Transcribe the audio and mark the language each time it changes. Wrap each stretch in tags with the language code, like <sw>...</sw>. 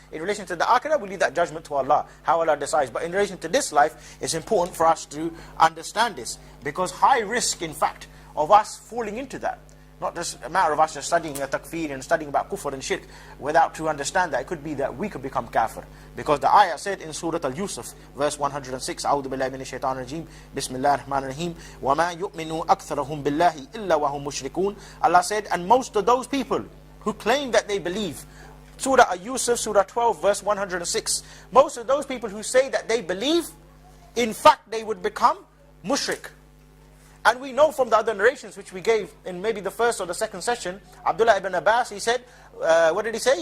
<en>In relation to the akhirah, we leave that judgment to Allah, how Allah decides. But in relation to this life, it's important for us to understand this. Because high risk, in fact, of us falling into that. Not just a matter of us just studying takfir and studying about kufr and shirk without to understand that it could be that we could become kafir. Because the ayah said in Surah Al-Yusuf, verse 106,</en> <ar>أعوذ بالله من الشيطان الرجيم بسم الله الرحمن الرحيم وما يؤمن أكثرهم بالله إلا وهم مشركون.</ar> <en>Allah said, and most of those people who claim that they believe, Surah Al-Yusuf, Surah 12, verse 106, most of those people who say that they believe, in fact they would become mushrik. And we know from the other narrations which we gave in maybe the first or the second session, Abdullah ibn Abbas, he said, what did he say?</en>